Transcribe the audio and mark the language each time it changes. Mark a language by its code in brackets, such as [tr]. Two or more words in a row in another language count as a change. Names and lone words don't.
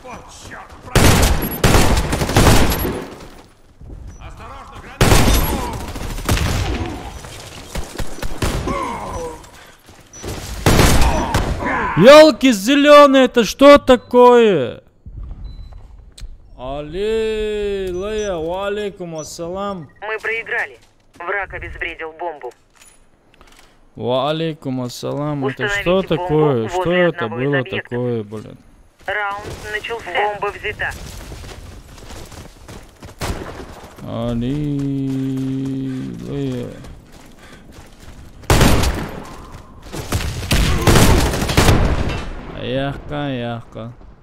[ru] Черт, осторожно, граната! Ёлки зеленые, это что такое? Аллилуйя, [ar] وعليكم السلام. [ru] Мы проиграли. Враг обезвредил бомбу. [ar] وعليكم السلام. [ru] Это Установите что бомбу такое? Что возле это одного из было объектов. такое, блин? Раунд начался. Бомба взята. Аллилуйя. Яхка.